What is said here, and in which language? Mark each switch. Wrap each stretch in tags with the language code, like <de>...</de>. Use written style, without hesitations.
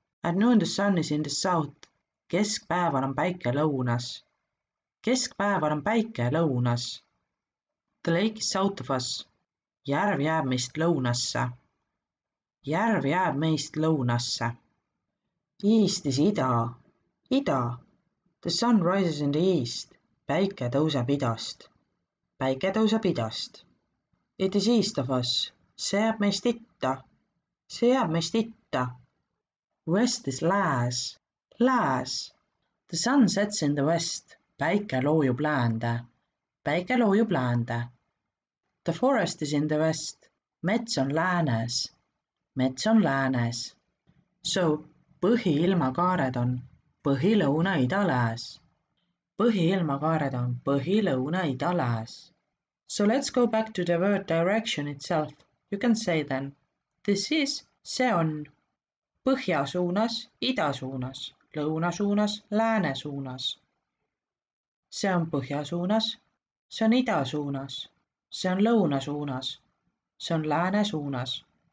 <en>At noon the sun is in the south.</en> <et>Keskpäeval on päike lõunas. Keskpäeval on päike lõunas.</et> <en>The lake is south of us.</en> <et>Järv jääb meist lõunasse. Järv jääb meist lõunasse.</et> <en>East is ida. Ida. The sun rises in the east.</en> <et>Päike tõuseb idast. Päike tõuseb idast.</et> <en>It is east of us.</en> <et>See jääb meist itta. See jääb meist itta.</et> <en>West is lääs. Lääs. The sun sets in the west.</en> <et>Päike loojub läände. Päike loojub läände.</et> <en>The forest is in the west.</en> <et>Mets on läänes. Mets on läänes. So, põhiilmakaared on põhi, lõuna, ida, lääs. Põhiilmakaared on põhi, lõuna, ida, lääs.</et> <en>So let's go back to the word direction itself. You can say then, this is,</en> <et>see on, põhja suunas, ida suunas, lõuna suunas, lääne suunas. See on põhja suunas, see on ida suunas, see on lõuna suunas, see on lääne suunas.</et>